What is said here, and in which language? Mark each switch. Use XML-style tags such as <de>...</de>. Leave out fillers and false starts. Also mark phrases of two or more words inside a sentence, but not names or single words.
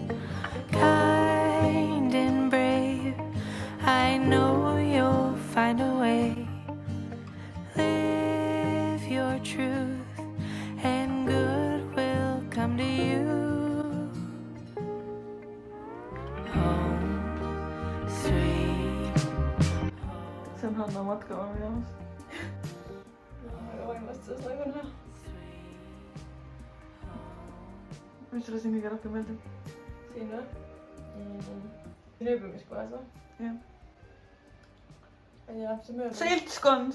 <en>Kind and brave, I know you'll find a way. Live your truth and good will come to you. Home, sweet.</en> <et>See on Hanna matkama minemas. Väga vaimlastas nagu näha. Mis sulle siin kõige rohkem meeldib? Siin või? Siin ööbimiskohas või? Jah. Ja, see mööda. Seltskond!</et>